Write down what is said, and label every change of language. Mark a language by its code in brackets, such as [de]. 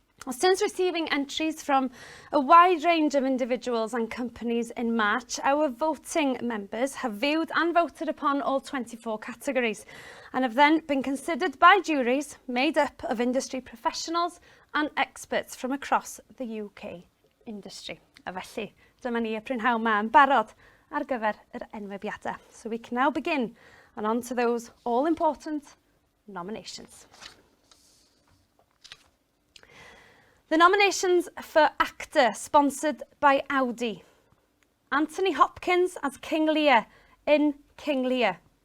[en] Since receiving entries from a wide range of individuals and companies in March, our voting members have viewed and voted upon all 24 categories and have then been considered by juries made up of industry professionals and experts from across the UK industry. [cy] A felly, dyma ni y prynhawn ma yn barod ar gyfer yr enwebiadau. [en] So we can now begin and on to those all-important nominations. The nominations for actor sponsored by Audi. Anthony Hopkins as King Lear in King Lear.